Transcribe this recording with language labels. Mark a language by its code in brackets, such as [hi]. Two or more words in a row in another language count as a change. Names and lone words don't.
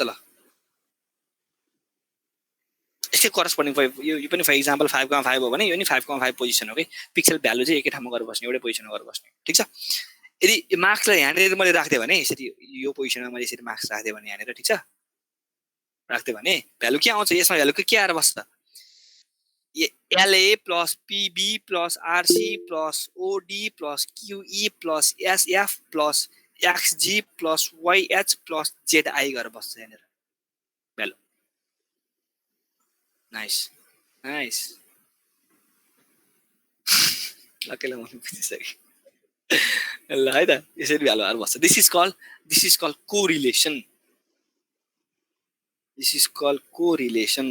[ne] ल यसकै करस्पोन्डिङ यो पनि [en] for example [ne] 5,5 हो भने यो नि 5,5 पोजिसन हो कि, पिक्सल भ्यालु चाहिँ एकै ठाउँमा गएर बस्ने, एउटै पोजिसनमा गएर बस्ने, ठिक छ। यदि मार्क्सलाई यहाँनिर मैले राख्दिएँ भने यसरी यो पोजिसनमा मैले यसरी मार्क्स राखिदिएँ भने यहाँनिर, ठिक छ, राख्दिएँ भने भ्यालु के आउँछ यसमा, भ्यालु के आएर बस्छ, [en] LA plus PB plus RC plus OD plus QE plus SF plus XG plus YH plus ZI [ne] गरेर बस्छ यहाँनिर भ्यालु। [en] nice nice [ne] लकेला मैले बुझिसकेँ ल है त, यसरी भ्यालुहरू बस्छ। [en] this is call correlation, this is call correlation.